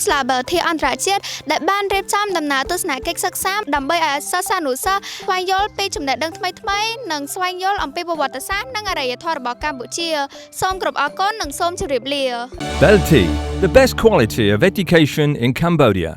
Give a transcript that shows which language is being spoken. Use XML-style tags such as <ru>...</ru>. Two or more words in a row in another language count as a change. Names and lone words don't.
<km>សាលា BRT អន្តរជាតិដែលបានរៀបចំដំណើរទស្សនកិច្ចសិក្សាដើម្បីឲ្យសិស្សានុសិស្សស្វែងយល់ពីចំណេះដឹងថ្មីៗនិងស្វែងយល់អំពីប្រវត្តិសាស្ត្រនិងអរិយធម៌របស់កម្ពុជាសូមគោរពអរគុណនិងសូមជម្រាបលា</km> <en>BRT, the best quality of education in Cambodia.</en>